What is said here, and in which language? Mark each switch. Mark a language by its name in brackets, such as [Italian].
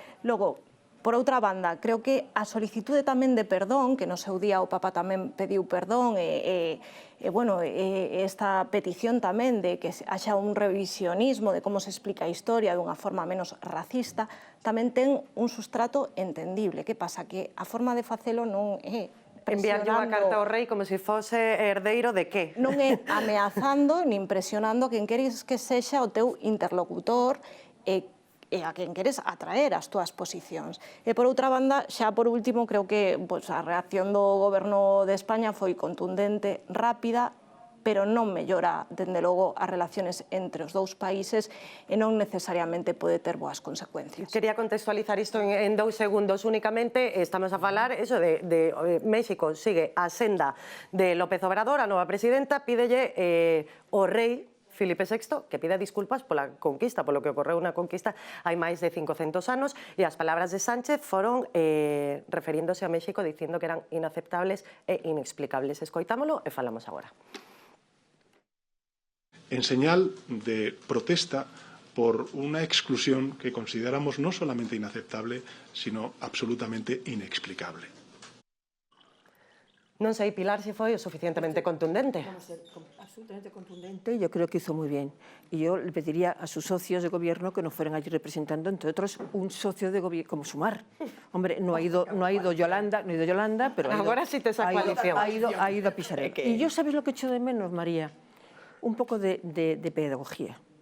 [Galician] Logo, por outra banda, creo que a solicitude tamén de perdón, que no seu día o Papa tamén pediu perdón, esta petición tamén de que haxa un revisionismo de como se explica a historia dunha forma menos racista, tamén ten un sustrato entendible. Que pasa? Que a forma de facelo non é enviarlle unha carta ao rei como se fose herdeiro de que? Non é ameazando nin presionando quen queres que sexa o teu interlocutor e a quen queres atraer as túas posicións. E por outra banda, xa por último, creo que a reacción do goberno de España foi contundente, rápida, pero non mellora, dende logo, as relaciones entre os dous países e non necesariamente pode ter boas consecuencias. Quería contextualizar isto en 2 segundos únicamente. Estamos a falar eso de México sigue a senda de López Obrador, a nova presidenta, pídelle o rei Filipe VI que pida disculpas pola conquista, polo que ocorreu na conquista hai máis de 500 anos, e as palabras de Sánchez foron referíndose a México dicindo que eran inaceptables e inexplicables. Escoitámolo e falamos agora. [Spanish] En señal de protesta por una exclusión que consideramos no solamente inaceptable, sino absolutamente inexplicable. [Galician] Non sei, Pilar, se foi o suficientemente contundente. [Spanish] Vamos a ser absolutamente contundente, yo creo que hizo muy bien. Y yo le pediría a sus socios de gobierno que nos fueran allí representando, entre otros, un socio de gobierno como Sumar. Hombre, no ha ido Yolanda, pero [Galician] Agora sí te saco coalición. [Spanish] ha ido a pisar. Y yo, ¿sabes lo que echo de menos, María? Un poco de pedagogía.